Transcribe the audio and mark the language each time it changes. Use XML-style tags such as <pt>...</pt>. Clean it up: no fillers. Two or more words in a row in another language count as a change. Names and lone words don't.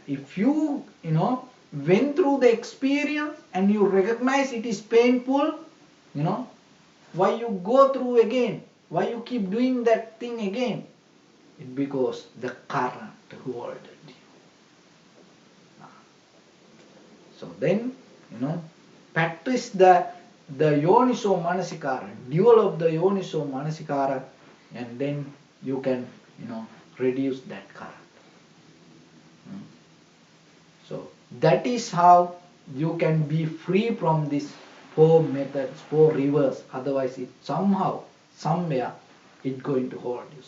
<en>If you, went through the experience and you recognize it is painful, why you go through again? Why you keep doing that thing again? It's because the current holded you. So then, practice the</en> <pi>yoniso manasikara,</pi> <en>develop the</en> <pi>yoniso manasikara,</pi> <en>and then you can, reduce that current. So that is how you can be free from these 4 methods, 4 rivers. Otherwise, it somehow, somewhere, it's going to hold you.</en>